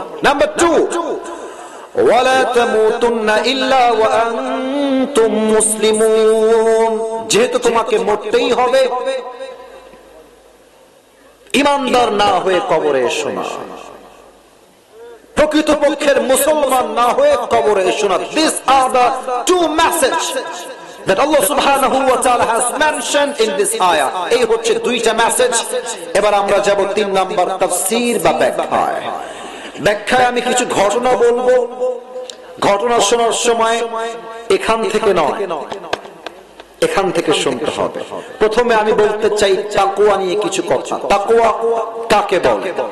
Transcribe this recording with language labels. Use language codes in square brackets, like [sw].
[ar] নাম্বার 2, ওয়ালা তামুতুন্না ইল্লা ওয়া আনতুম মুসলিমুন। [bn] যেহেতু তোমাকে মরতেই হবে, ইমানদার না হয়ে কবরে এসো না, প্রকৃতপক্ষের মুসলমান না হয়ে কবরে এসো না। [en] These are the 2 messages that Allah subhanahu wa ta'ala has mentioned in this ayah. [bn] এই হচ্ছে 2টা মেসেজ। এবার আমরা যাব 3 নাম্বার তাফসীর বা ব্যাখ্যায়। ব্যাখ্যায় আমি কিছু ঘটনা বলবো। ঘটনা শোনার সময় এখান থেকে নয়, এখান থেকে শুনতে হবে। প্রথমে আমি বলতে চাই তাকওয়া নিয়ে কিছু কথা। তাকওয়া কাকে বলে?